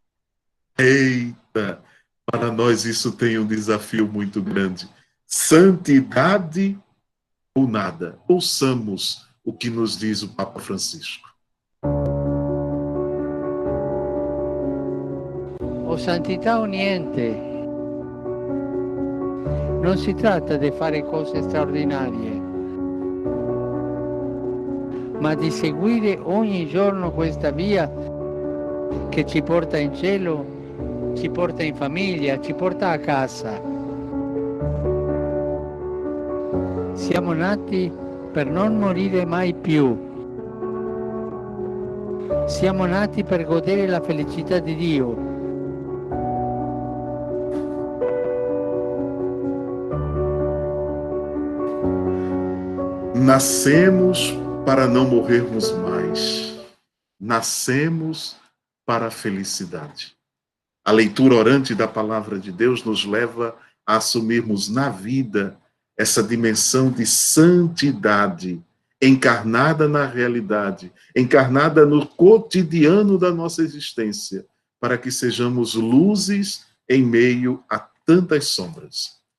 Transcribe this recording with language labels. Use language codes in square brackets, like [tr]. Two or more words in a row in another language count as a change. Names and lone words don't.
[pt] Eita, para nós isso tem um desafio muito grande. Santidade ou nada. Ouçamos o que nos diz o Papa Francisco. [it] O santità o niente. Non si tratta di fare cose straordinarie, ma di seguire ogni giorno questa via che ci porta in cielo, ci porta in famiglia, ci porta a casa. Siamo nati per non morire mai più, Siamo nati per godere la felicità di Dio. [pt] Nascemos para não morrermos mais. Nascemos para a felicidade. A leitura orante da palavra de Deus nos leva a assumirmos na vida essa dimensão de santidade, encarnada na realidade, encarnada no cotidiano da nossa existência, para que sejamos luzes em meio a tantas sombras.